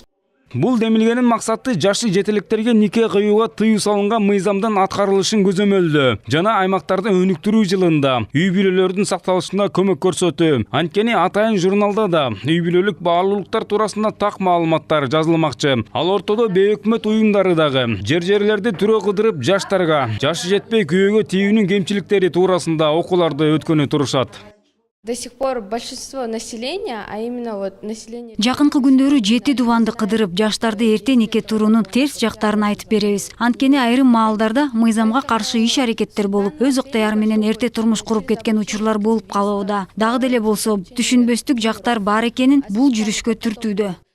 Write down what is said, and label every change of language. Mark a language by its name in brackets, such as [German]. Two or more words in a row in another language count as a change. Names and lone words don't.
[Kyrgyz] Бул демилгенин максаты жашы жетеликтерге нике кыюуга тыюу салынган мыйзамдын аткарылышын көзөмөлдөө жана аймактарды өнүктүрүү жылында үй бүлөлөрдүн сакталышына көмөк көрсөтүү. Анткени атайын журналда да үй бүлөлүк баалуулуктар туурасында так маалыматтар жазылмакчы. Ал ортодо бейөкмөт уюмдары дагы жерлерди түрө кыдырып жаштарга жашы жетпей күйөөгө тийүүнүн кемчиликтери туурасында окууларды өткөнү турушат. [Russian] До сих пор большинство населения, а именно вот население... [Kyrgyz] Жакынкы күндөрү 7 дубанды кыдырып, жаштарды эрте нике туруунун терс жактарын айтып беребиз. Анткени айрым маалдарда мыйзамга каршы иш аракеттер болуп, өз ыктыяры менен эрте турмуш куруп кеткен учурлар болуп калууда. Дагы деле болсо, түшүнбөстүк жактар бар экенин бул жүрүшкө түртүүдө.